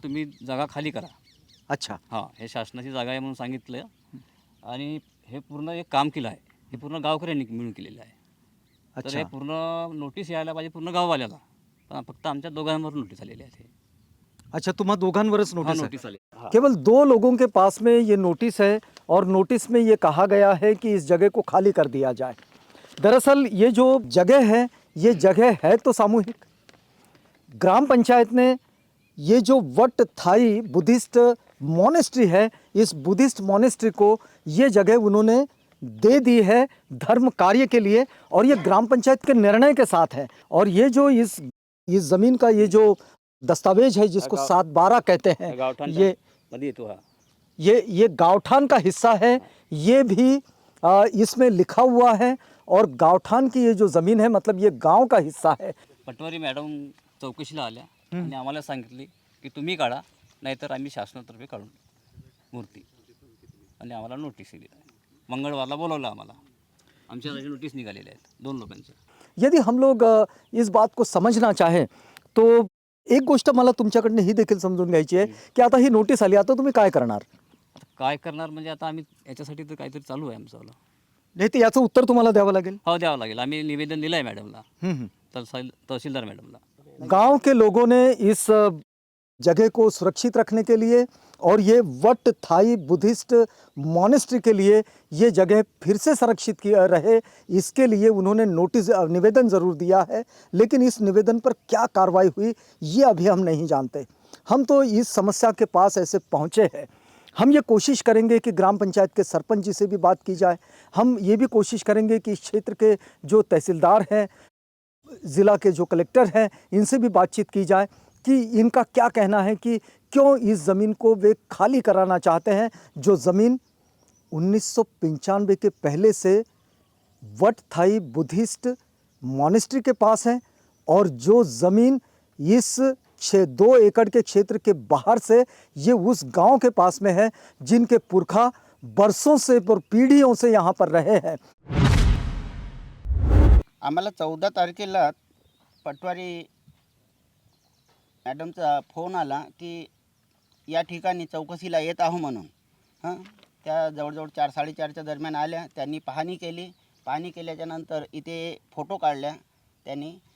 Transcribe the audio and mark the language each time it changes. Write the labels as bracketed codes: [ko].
[mr] तुम्ही जागा खाली करा. [hi] अच्छा. [mr] हां, हे शासनाची जागा आहे म्हणून सांगितलं. आणि हे पूर्ण एक काम केलं आहे, हे पूर्ण गावकऱ्यांनी मिळून केलेलं आहे. तर [hi] अच्छा. [mr] हे पूर्ण नोटीस यायला पाहिजे पूर्ण गाववाल्याला, पण फक्त आमच्या दोघांवर नोटीस आलेली आहे. अच्छा, तुम्हारा दोघांवरच [hi] हाँ, नोटिस है. [mr] नोटीस आली. [hi] केवल 2 लोगों के पास में ये नोटिस है और नोटिस में ये कहा गया है कि इस जगह को खाली कर दिया जाए. दरअसल ये जो जगह है, ये जगह है तो सामूहिक. ग्राम पंचायत ने ये जो वट थाई बुद्धिस्ट मोनेस्ट्री है, इस बुद्धिस्ट मोनेस्ट्री को ये जगह उन्होंने दे दी है धर्म कार्य के लिए, और ये ग्राम पंचायत के निर्णय के साथ है. और ये जो इस ज़मीन का ये जो दस्तावेज है जिसको 7/12 कहते हैं, ये [mr] मध्ये येतो हा. [hi] ये गावठान का हिस्सा है. ये भी इसमें लिखा हुआ है, और गावठान की ये जो ज़मीन है मतलब ये गांव का हिस्सा है. [mr] पटवारी मॅडम चौकशीला आल्या आणि आम्हाला सांगितले की तुम्ही काढा, नाहीतर आम्ही शासनातर्फे काढून मूर्ती. आणि आम्हाला नोटीस दिली. मंगळवारला बोलवलं आम्हाला. आमच्या नोटीस निघालेल्या आहेत 2 लोकांच्या. [hi] यदि हम लोग इस बात को समझना चाहें तो [mr] एक गोष्ट मला तुमच्याकडनं ही देखील समजून घ्यायची आहे की आता ही नोटीस आली, आता तुम्ही काय करणार? आता काय करणार म्हणजे आता आम्ही याच्यासाठी तर काहीतरी चालू आहे आमचं. नाही तर याचं उत्तर तुम्हाला द्यावं लागेल. हो, द्यावं लागेल. आम्ही निवेदन दिलं आहे मॅडमला, हम्म. तहसीलदार मॅडमला. [hi] गांव के लोगों ने इस जगह को सुरक्षित रखने के लिए और ये वट थाई बुद्धिस्ट मॉनेस्ट्री के लिए ये जगह फिर से संरक्षित किया रहे, इसके लिए उन्होंने नोटिस निवेदन ज़रूर दिया है. लेकिन इस निवेदन पर क्या कार्रवाई हुई ये अभी हम नहीं जानते. हम तो इस समस्या के पास ऐसे पहुँचे हैं. हम ये कोशिश करेंगे कि ग्राम पंचायत के सरपंच जी से भी बात की जाए. हम ये भी कोशिश करेंगे कि इस क्षेत्र के जो तहसीलदार हैं, ज़िला के जो कलेक्टर हैं, इनसे भी बातचीत की जाए कि इनका क्या कहना है कि क्यों इस ज़मीन को वे खाली कराना चाहते हैं, जो ज़मीन 1995 के पहले से वट थाई बुद्धिस्ट मॉनेस्ट्री के पास है, और जो ज़मीन इस 2 एकड़ के क्षेत्र के बाहर से ये उस गांव के पास में है जिनके पुरखा बरसों से और पीढ़ियों से यहाँ पर रहे हैं. [mr] आम्हाला 14 तारखेला पटवारी मॅडमचा फोन आला की या ठिकाणी चौकशीला येत आहो म्हणून. त्या जवळजवळ 4-4:30च्या दरम्यान आल्या. त्यांनी पाहणी केली. पाहणी केल्याच्यानंतर इथे फोटो काढल्या त्यांनी.